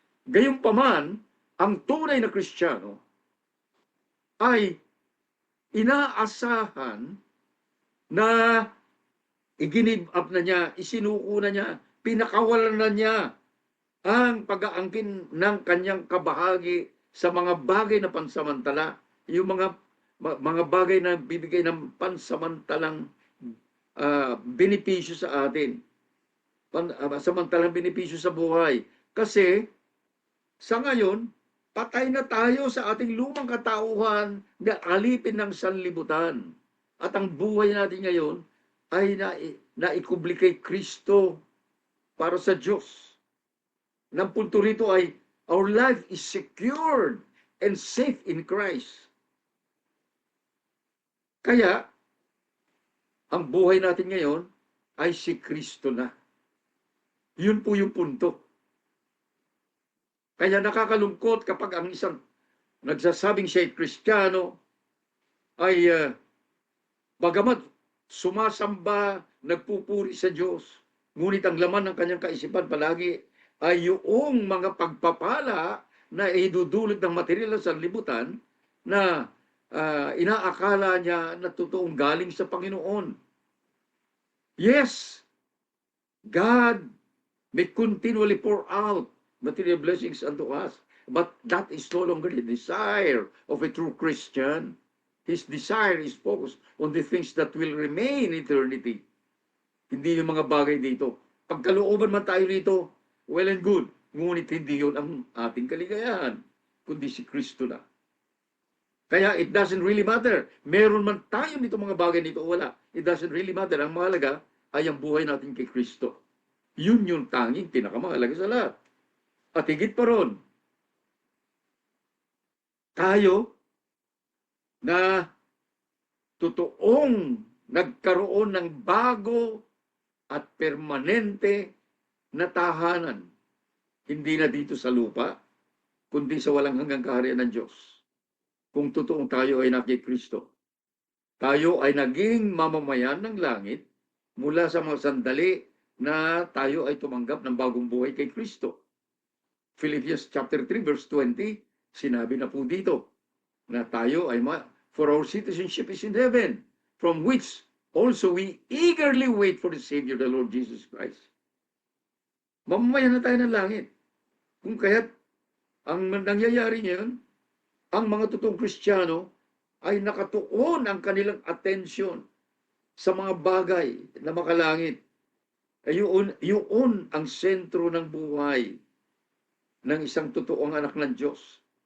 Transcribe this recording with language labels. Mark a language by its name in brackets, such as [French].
[Filipino] Gayunpaman, ang tunay na Kristiyano ay inaasahan na i-give up na niya, isinuko na niya, pinakawalan na niya ang pag-aangkin ng kanyang kabahagi sa mga bagay na pansamantala, yung mga bagay na bibigay ng pansamantalang benepisyo sa atin, samantalang benepisyo sa buhay. Kasi sa ngayon, patay na tayo sa ating lumang katauhan na alipin ng sanlibutan. At ang buhay natin ngayon ay naikubli kay Kristo para sa Diyos. Ang punto rito ay, [English] our life is secured and safe in Christ. [Filipino] Kaya, ang buhay natin ngayon ay si Kristo na. Yun po yung punto. Kaya nakakalungkot kapag ang isang nagsasabing siya ay Kristiyano ay bagamat sumasamba, nagpupuri sa Diyos, ngunit ang laman ng kanyang kaisipan palagi ay yung mga pagpapala na idudulot ng material sa libutan na inaakala niya na totoong galing sa Panginoon. [English] Yes, God may continually pour out material blessings unto us, but that is no longer the desire of a true Christian. His desire is focused on the things that will remain in eternity. [Filipino] Hindi yung mga bagay dito. Pagkalooban man tayo dito, [English] well and good. [Filipino] Ngunit hindi yun ang ating kaligayahan, kundi si Kristo na. Kaya [English] it doesn't really matter. [Filipino] Meron man tayo nito mga bagay nito o wala. [English] It doesn't really matter. [Filipino] Ang mahalaga ay ang buhay natin kay Kristo. Yun yung tanging pinakamahalaga sa lahat. At higit pa ron, tayo na totoong nagkaroon ng bago at permanente na tahanan. Hindi na dito sa lupa, kundi sa walang hanggang kaharian ng Diyos. Kung totoong tayo ay nakay Kristo. Tayo ay naging mamamayan ng langit mula sa mga sandali na tayo ay tumanggap ng bagong buhay kay Kristo. [English] Philippians chapter 3 verse 20, [Filipino] sinabi na po dito na tayo ay [English] for our citizenship is in heaven, from which also we eagerly wait for the Savior, the Lord Jesus Christ. [Filipino] Mamamayan na tayo ng langit. Kung kaya't ang nangyayari ngayon, ang mga totoong Kristiyano ay nakatuon ang kanilang atensyon sa mga bagay na makalangit. Yun ang sentro ng buhay ng isang totoong anak ng Diyos.